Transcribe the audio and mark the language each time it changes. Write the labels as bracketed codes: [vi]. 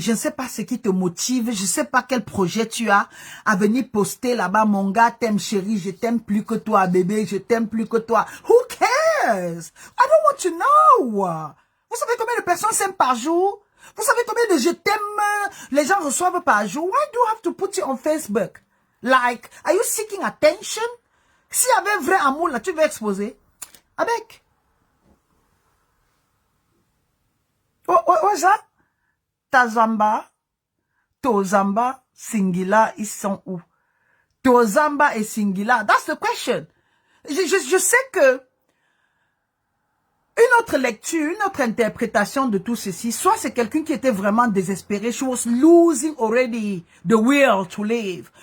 [fr] Je ne sais pas ce qui te motive. Je ne sais pas quel projet tu as à venir poster là-bas. Mon gars t'aime, chérie. Je t'aime plus que toi, bébé. Je t'aime plus que toi. [en] Who cares? I don't want to know. [fr] Vous savez combien de personnes s'aiment par jour? Vous savez combien de je t'aime les gens reçoivent par jour? [en] Why do you have to put it on Facebook? Like, are you seeking attention? [fr] S'il y avait vrai amour, là, tu veux exposer? Avec. Oh, ça? Tazamba, Tozamba, Singila, ils sont où? [en] Tozamba et Singila, that's the question. [fr] Je sais que une autre lecture, une autre interprétation de tout ceci, soit c'est quelqu'un qui était vraiment désespéré. [en] She was losing already the will to live.